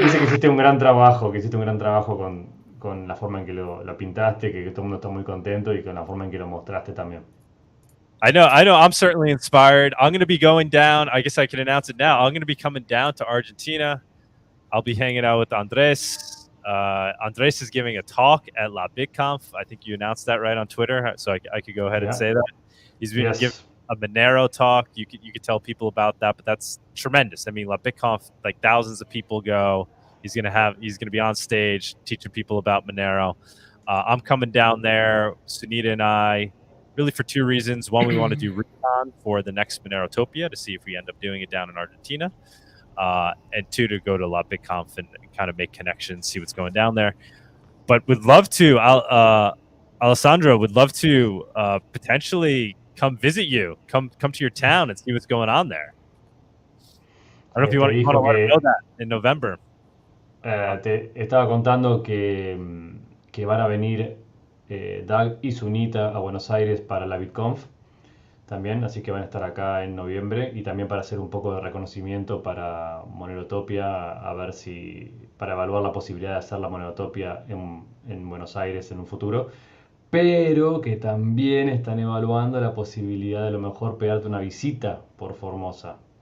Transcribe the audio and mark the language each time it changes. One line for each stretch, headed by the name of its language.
Spanish: Dice que hiciste un gran trabajo, con la forma en que lo pintaste, que todo el mundo está muy contento y con la forma en que lo mostraste también.
English: I know. I'm certainly inspired. I'm going to be going down. I guess I can announce it now. I'm going to be coming down to Argentina. I'll be hanging out with Anhdres. Anhdres is giving a talk at La BitConf. I think you announced that right on Twitter, so I could go ahead and say that. He's been giving a Monero talk. You could tell people about that, but that's tremendous. I mean, La BitConf, like thousands of people go. He's gonna be on stage teaching people about Monero. I'm coming down there, Sunita and I, really for two reasons. One, we want to do recon for the next Monerotopia to see if we end up doing it down in Argentina. And two, to go to La BitConf and kind of make connections, see what's going down there. But would love to, Alessandro would love to potentially come visit you, come to your town and see what's going on there. I don't know if you want to let him know that in November.
Spanish: Te estaba contando que van a venir Doug y Sunita a Buenos Aires para la BitConf también, así que van a estar acá en noviembre y también para hacer un poco de reconocimiento para Monerotopia, a ver para evaluar la posibilidad de hacer la Monerotopia en Buenos Aires en un futuro, pero que también están evaluando la posibilidad de a lo mejor pegarte una visita por Formosa.